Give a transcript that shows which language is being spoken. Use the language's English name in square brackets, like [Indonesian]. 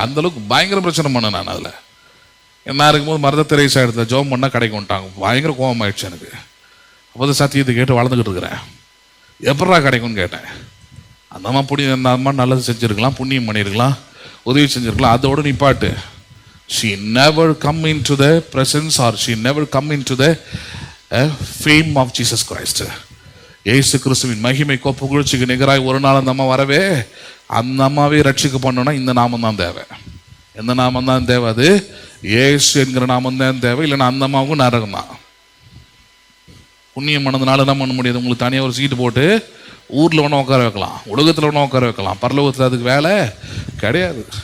[Tamil] அந்தளவுக்கு பயங்கர பிரச்சனை பண்ணேன் நான். அதில் என்ன இருக்கும்போது மருத தெரேசா இடத்துல ஜோம் பண்ணால் கடைக்கு வந்துட்டாங்க. பயங்கர கோபம் ஆயிடுச்சு எனக்கு. அப்போது சத்தியத்தை கேட்டு வளர்ந்துக்கிட்டு இருக்கிறேன். எப்படா கிடைக்கும்னு கேட்டேன். அந்த அம்மா நல்லது செஞ்சுருக்கலாம், புண்ணியம் பண்ணியிருக்கலாம், உதவி செஞ்சுருக்கலாம், அதோடு நிப்பாட்டு. [English] she never come into the presence or she never come into the fame of Jesus Christ. [Tamil] இயேசு கிறிஸ்துவின் மகிமை புகழ்ச்சிக்கு நிகராய் ஒரு நாள் அந்த அம்மா வரவே, அந்த அம்மாவே ரட்சிக்க பண்ணோன்னா இந்த நாமம் தான் தேவை. எந்த நாமம் தான் தேவை? அது இயேசு என்கிற நாமம் தான் தேவை. இல்லைன்னா அந்த அம்மாவுக்கும் நரகம் தான். புண்ணியம் பண்ணதுனால என்ன பண்ண முடியாது? உங்களுக்கு தனியாக ஒரு சீட்டு போட்டு ஊரில் ஒன்றா உட்கார வைக்கலாம், உலகத்தில் ஒன்றா உட்கார வைக்கலாம், பரலோகத்தில் அதுக்கு வேலை கிடையாது.